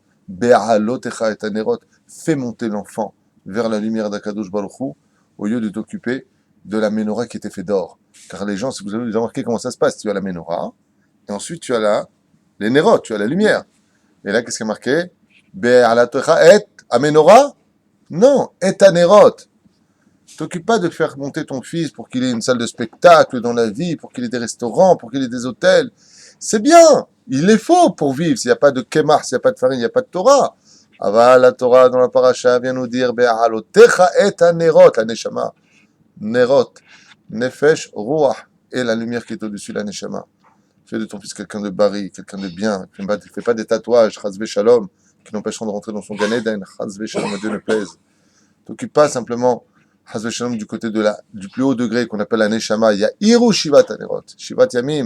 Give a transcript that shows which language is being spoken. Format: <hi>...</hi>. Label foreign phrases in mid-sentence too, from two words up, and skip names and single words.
<he>בהעלותך את הנרות,</he> <fr>fais monter l'enfant vers la lumière d'</fr> <he>הקדוש ברוך הוא,</he> <fr>au lieu de t'occuper de la Menorah qui était faite d'or. Car les gens, si vous avez déjà remarqué comment ça se passe, tu as la Menorah, et ensuite tu as les Nerot, tu as la lumière. Et là, qu'est-ce qui est marqué?</fr> <he>בהעלותך את המנורה? Non, את הנרות.</he> <fr>T'occupe pas de faire monter ton fils pour qu'il ait une salle de spectacle dans la vie, pour qu'il ait des restaurants, pour qu'il ait des hôtels. C'est bien, il les faut pour vivre. S'il n'y a pas de kémar, s'il n'y a pas de farine, il n'y a pas de Torah. Aval, la Torah dans la paracha vient nous dire</fr> <he>בהעלותך את הנרות,</he> <fr>la neshama.</fr> <he>נרות, נפש, רוח,</he> <fr>et la lumière qui est au-dessus de la neshama. Fais de ton fils quelqu'un de bari, quelqu'un de bien. Ne fais pas des tatouages,</fr> <he>חס ושלום,</he> <fr>qui l'empêcheront de rentrer dans son Gan Eden.</fr> <he>חס ושלום,</he> <fr>à Dieu ne plaise. T'occupe pas simplement</fr> <he>חס ושלום</he> <fr>du côté du plus haut degré qu'on appelle la neshama. Il y a</fr> <he>יאירו שבעת הנרות. שבעת ימים.</he>